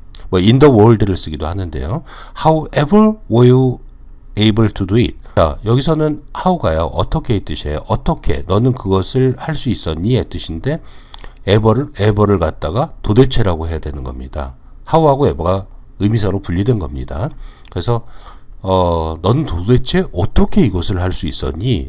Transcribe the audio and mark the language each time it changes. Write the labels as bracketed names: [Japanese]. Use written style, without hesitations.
[Korean] 뭐 [English] in the world [Korean] 를 쓰기도 하는데요. [English] However were you able to do it? [Korean] 자, 여기서는 how가요. 어떻게의 뜻이에요. 어떻게 너는 그것을 할 수 있었니의 뜻인데 ever를 갖다가 도대체라고 해야 되는 겁니다. how하고 ever가 의미서로 분리된 겁니다. 그래서 너는 도대체 어떻게 이것을 할 수 있었니?